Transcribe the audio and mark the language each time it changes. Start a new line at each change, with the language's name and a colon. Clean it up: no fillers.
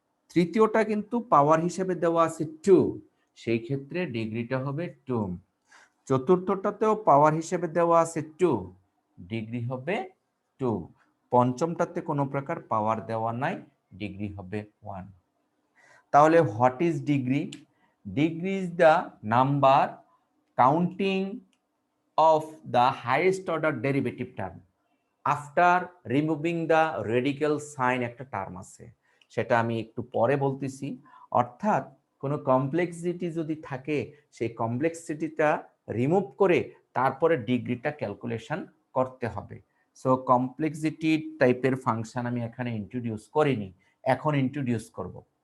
Bangla: তৃতীয়টা কিন্তু পাওয়ার হিসেবে দেওয়া আছে 2, সেই ক্ষেত্রে ডিগ্রিটা হবে 2। চতুর্থটাতেও পাওয়ার হিসেবে দেওয়া আছে 2, ডিগ্রি হবে 2। পঞ্চমটাতে কোনো প্রকার পাওয়ার দেওয়া নাই, ডিগ্রি হবে 1।
English: তাহলে what is degree? Degree is the number counting of the highest order derivative term after removing the radical sign।
Bangla: একটা টার্ম আছে, সেটা আমি একটু পরে বলতেছি। অর্থাৎ কোনো কমপ্লেক্সিটি যদি থাকে, সেই কমপ্লেক্সিটিটা রিমুভ করে তারপরে ডিগ্রিটা ক্যালকুলেশন করতে হবে। সো কমপ্লেক্সিটি টাইপের ফাংশন আমি এখানে ইন্ট্রোডিউস করিনি, এখন ইন্ট্রোডিউস করব।